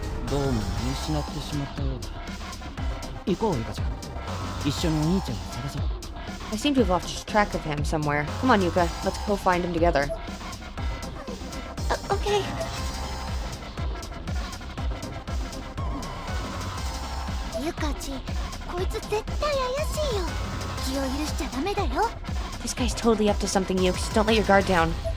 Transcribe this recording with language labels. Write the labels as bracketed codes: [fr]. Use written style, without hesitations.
[ja] どうも見失ってしまったようだ。行こう、ゆかちゃん。一緒にお兄ちゃんを探そう。 [en] I seem to have lost track of him somewhere. Come on, Yuka. Let's go find him together. Okay. [ja] Yuka-ji, こいつ絶対怪しいよ。気を許しちゃダメだよ。 [en] This guy's totally up to something, Yukes. Don't let your guard down.